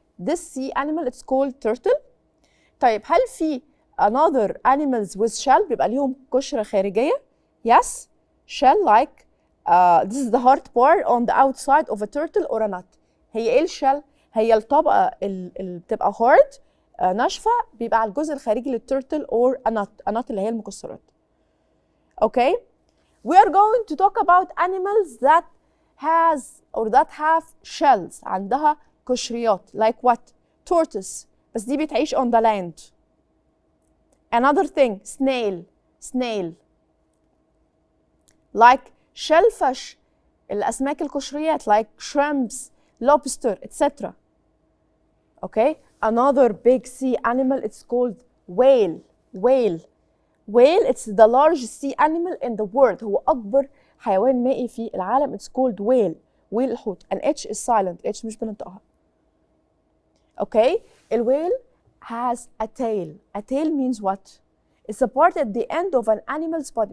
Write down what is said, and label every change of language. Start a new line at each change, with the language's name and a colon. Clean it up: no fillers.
English: This sea animal it's called turtle.
Arabic: طيب هل في
English: another animals with shell
Arabic: بيبقى ليهم قشرة خارجية؟
English: Yes. Shell like this is the hard part on the outside of a turtle or a nut.
Arabic: هي ايه الشell؟ هي الطبقة اللي بتبقى
English: hard
Arabic: ناشفة بيبقى على الجزء الخارجي للتورتل
English: or a nut. A nut
Arabic: اللي هي المكسرات.
English: Okay? We are going to talk about animals that has or that have shells.
Arabic: عندها قشريات.
English: Like what? Tortoise.
Arabic: بس دي بتعيش
English: on the land. Another thing, snail. Like shellfish,
Arabic: الأسماك القشريات
English: like shrimps, lobster, etc. Okay? Another big sea animal, it's called whale. Whale, it's the largest sea animal in the world.
Arabic: هو أكبر حيوان مائي في العالم.
English: It's called whale.
Arabic: whale الحوت.
English: And H is silent. H
Arabic: مش بننطقها.
English: Okay? الwhale has a tail. A tail means what? It's a part at the end of an animal's body.